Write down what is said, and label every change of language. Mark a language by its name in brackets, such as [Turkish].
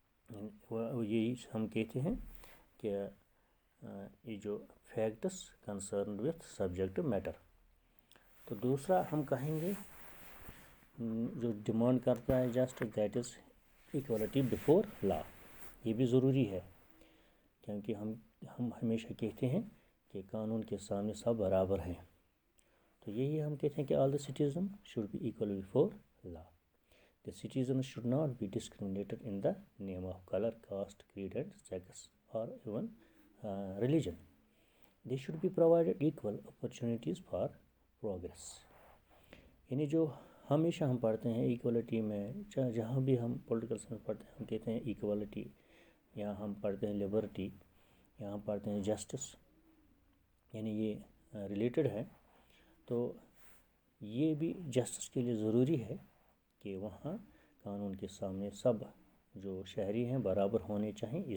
[Urdu] یہی ہم کہتے ہیں کہ یہ جو [English] Facts concerned with subject matter. [Urdu] تو دوسرا ہم کہیں گے جو ڈیمانڈ کرتا ہے justice, [English] That is equality before law. [Urdu] یہ بھی ضروری ہے، کیونکہ ہم ہمیشہ کہتے ہیں کہ قانون کے سامنے سب برابر ہیں. تو یہی ہم کہتے ہیں کہ [English] all the citizens should be equal before law. The citizens should not be discriminated in the name of color, caste, creed and sex or even religion. They should be provided equal opportunities for progress. [Urdu] یعنی جو ہمیشہ ہم پڑھتے ہیں equality میں، جہاں بھی ہم پولیٹیکل سائنس پڑھتے ہیں ہم کہتے ہیں ایکوالٹی، یا ہم پڑھتے ہیں لبرٹی، یا ہم پڑھتے ہیں جسٹس، یعنی یہ ریلیٹڈ ہے. تو یہ بھی جسٹس کے لیے ضروری ہے کہ وہاں قانون کے سامنے سب جو شہری ہیں برابر ہونے چاہیے.